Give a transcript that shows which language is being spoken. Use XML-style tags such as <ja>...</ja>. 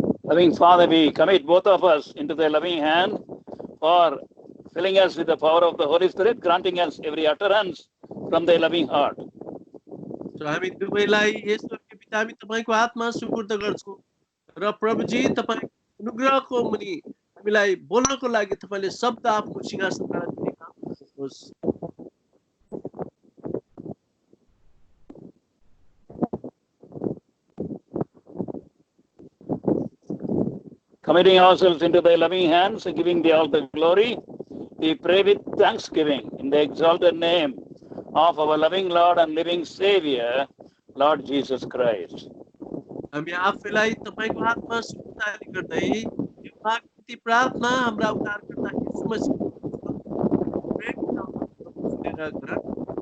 <en>Loving Father, we commit both of us into Thy loving hand for filling us with the power of the Holy Spirit, granting us every utterance from Thy loving heart.</en> <ne>So हामी दुवैलाई यसो के पिता हामी तपाईको हातमा सुपुर्द गर्छौं र प्रभुजी तपाई अनुग्रहको मुनि हामीलाई बोल्नको लागि तपाईले शब्द आफ्नो सिंहासनबाट दिनुहोस्।</ne> <en>Committing ourselves into thy loving hands and giving thee all the glory, we pray with thanksgiving in the exalted name of our loving Lord and living Savior, Lord Jesus Christ.</en> <ne>हामी आफैलाई तपाईको हातमा सुपुर्द गर्दै यो भक्ति प्रार्थना हाम्रा उद्धारकर्ता येशू मसीहको प्रेमको नाममा सुनेर ग्रहण</ne>